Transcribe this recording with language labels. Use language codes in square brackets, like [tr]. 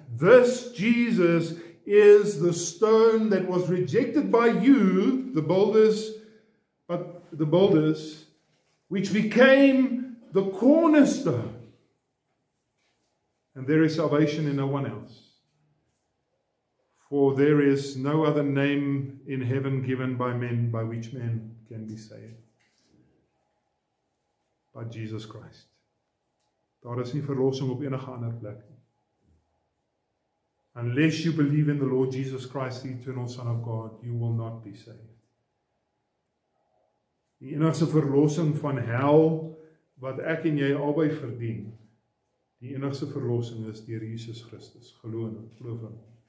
[en] This Jesus is the stone that was rejected by you, the builders, which became the cornerstone. And there is salvation in no one else. For there is no other name in heaven given by men by which men can be saved. But Jesus Christ. [af] Daar is nie verlossing op enige ander plek nie. [en] Unless you believe in the Lord Jesus Christ, the eternal Son of God, you will not be saved. [af] Die enigste verlossing van hel, wat ek en jy albei verdien, die enigste verlossing is deur Jesus Christus, geloof in hom.